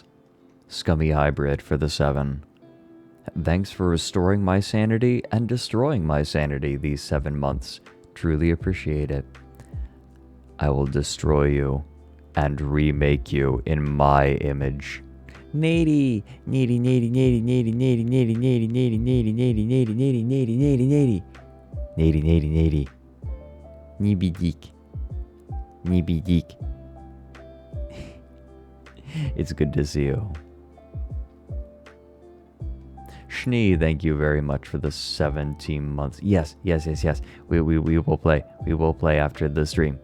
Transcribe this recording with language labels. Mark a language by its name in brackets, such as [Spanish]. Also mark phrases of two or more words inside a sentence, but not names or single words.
[English] Scummy Hybrid for the 7. Thanks for restoring my sanity and destroying my sanity these 7 months. Truly appreciate it. I will destroy you and remake you in my image. Nady, nady, nady, nady, nady, nady, nady, nady, nady, nady, nady, nady, nady, nady, nady, nady, nady, nady, nady, Nibi geek, Nibi geek. It's good to see you. Schnee, thank you very much for the 17 months. Yes. We will play. We will play after the stream.